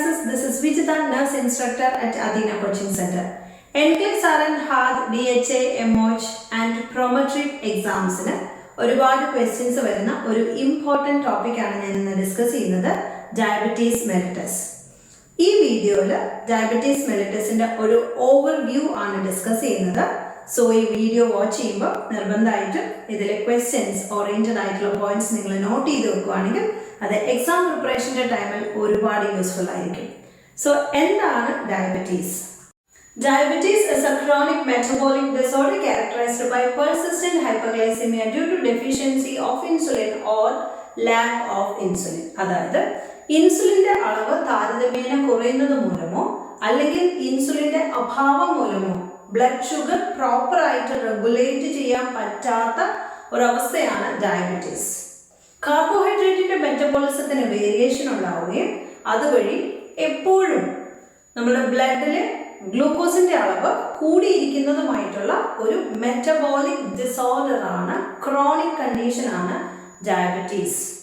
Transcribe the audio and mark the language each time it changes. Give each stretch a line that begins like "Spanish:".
English: This is Vijita, nurse instructor at Adina Coaching Center. NCLEX RN hard DHA, MOH and Prometric exams
Malayalam: ഒരുപാട് questions വരുന്ന ഒരു important ടോപ്പിക്കാണ് ഞാൻ ഇന്ന് discuss ചെയ്യുന്നത്, ഡയബറ്റീസ് മെലിറ്റസ്. ഈ വീഡിയോയിൽ ഡയബറ്റീസ് മെലിറ്റസിൻ്റെ ഒരു ഓവർവ്യൂ ആണ് ഡിസ്കസ് ചെയ്യുന്നത്. സോ ഈ വീഡിയോ വാച്ച് ചെയ്യുമ്പോൾ നിർബന്ധമായിട്ടും ഇതിലെ ക്വസ്റ്റ്യൻസ് ഓറിയൻറ്റഡ് ആയിട്ടുള്ള പോയിന്റ്സ് നിങ്ങൾ നോട്ട് ചെയ്ത് വെക്കുകയാണെങ്കിൽ അത് എക്സാം പ്രിപ്പറേഷൻ്റെ ടൈമിൽ ഒരുപാട് യൂസ്ഫുൾ ആയിരിക്കും. സോ എന്താണ് diabetes?
English: Diabetes is a chronic metabolic disorder characterized by persistent hyperglycemia due to deficiency of insulin or lack of insulin.
Malayalam: അതായത് ഇൻസുലിൻ്റെ അളവ് താരതമ്യേന കുറയുന്നത് മൂലമോ അല്ലെങ്കിൽ ഇൻസുലിൻ്റെ അഭാവം മൂലമോ ബ്ലഡ് ഷുഗർ പ്രോപ്പറായിട്ട് റെഗുലേറ്റ് ചെയ്യാൻ പറ്റാത്ത ഒരവസ്ഥയാണ് ഡയബറ്റീസ്. കാർബോഹൈഡ്രേറ്റിൻ്റെ മെറ്റബോളിസത്തിന് വേരിയേഷൻ ഉണ്ടാവുകയും അതുവഴി എപ്പോഴും നമ്മുടെ ബ്ലഡിൽ ഗ്ലൂക്കോസിന്റെ അളവ് കൂടിയിരിക്കുന്നതുമായിട്ടുള്ള ഒരു മെറ്റബോളിക് ഡിസോർഡർ ആണ്, ക്രോണിക് കണ്ടീഷൻ ആണ് ഡയബറ്റീസ്.